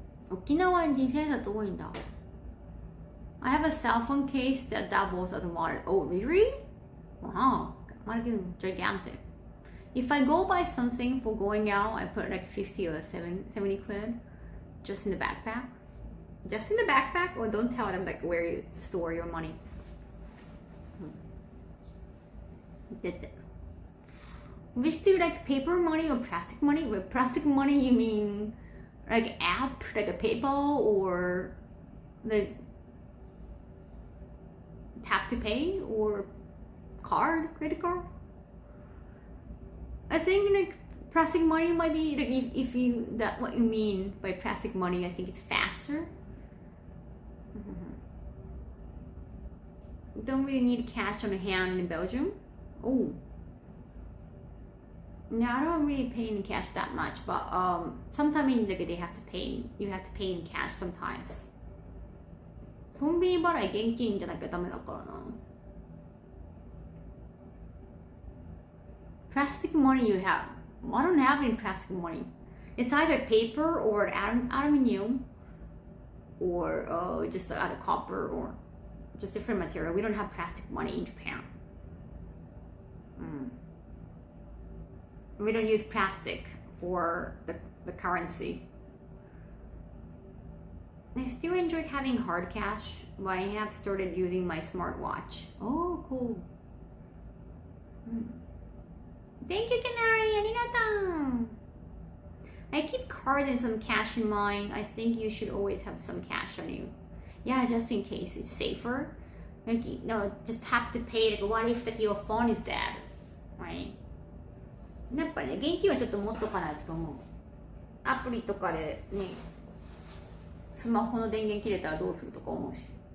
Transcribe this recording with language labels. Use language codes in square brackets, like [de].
[ja] 沖縄に千円札多いんだ。 [en] I have a cell phone case that doubles as a wallet. Oh, really? Wow, gigantic. If I go buy something for going out, I put like 50 or 70 quid just in the backpack. Just in the backpack, or don't tell them like where you store your money. Did that. Which do you like, paper money or plastic money? With plastic money, you mean like app, like a PayPal, or the tap to pay, or card, credit card? I think like plastic money might be like if you that what you mean by plastic money. I think it's faster. Don't really need cash on hand in Belgium. Oh. No, I don't really pay in cash that much, but sometimes like they have to pay. You have to pay in cash sometimes. [ja] コンビニ払い現金じゃなきゃダメだからな。 [en] Plastic money you have. I don't have any plastic money. It's either paper or aluminum, or just either copper or just different material. We don't have plastic money in Japan. We don't use plastic for the currency. I still enjoy having hard cash, but I have started using my smartwatch. Oh, cool. Thank you, Canary. Arigato. I keep cards and some cash in mine. I think you should always have some cash on you. Yeah, just in case it's safer. Like, just tap to pay. Like, what if like, your phone is dead, right? [ja] やっぱりね、現金はちょっと持っとかないと思う。アプリとかでね、スマホの電源切れたらどうするとか思うし。